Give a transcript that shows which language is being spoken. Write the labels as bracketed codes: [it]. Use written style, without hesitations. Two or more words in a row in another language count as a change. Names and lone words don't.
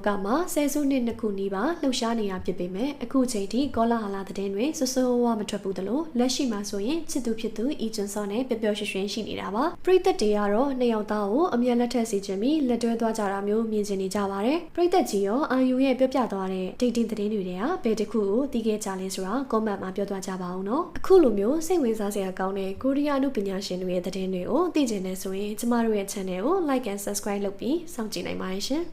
[my] ကမှာဆယ်စုနှစ်နှစ်ခုနီးပါးလှုပ်ရှားနေတာဖြစ်ပေမဲ့အခုချိန်ထိကောလာဟာလာတဲ့တင်တွေစိုးစိုးဝါမထွက်ဘူးတယ်လို့လက်ရှိမှာဆိုရင်ချစ်သူဖြစ်သူအီဂျွန်ဆော့နဲ့ပျော်ပျော်ရွှင်ရွှင်ရှိနေတာပါ။ပရိသတ်တွေကတော့နှစ်ယောက်သားကိုအမြတ်လက်ထက်စီခြင်းပြီးလက်တွဲသွားကြတာမျိုးမြင်ချင်နေကြပါတယ်။ပရိသတ်ကြီးရောအာယူရဲ့ပြောပြသွားတဲ့ဒိတ်တင်သတင်းတွေကဘယ်တစ်ခုကိုသိခဲ့ကြလဲဆိုတာကွန်မန့်မှာပြောသွားကြပါအောင်နော်။အခုလိုမျိုးစိတ်ဝင်စားစရာကောင်းတဲ့ကိုရီးယားအမှုပညာရှင်တွေရဲ့သတင်းတွေကိုသိချင်နေဆိုရင်ကျမတို့ရဲ့ channel ကို [en] like and subscribe [my] လုပ်ပြီးစောင့်ကြည့်နိုင်ပါတယ်ရှင်။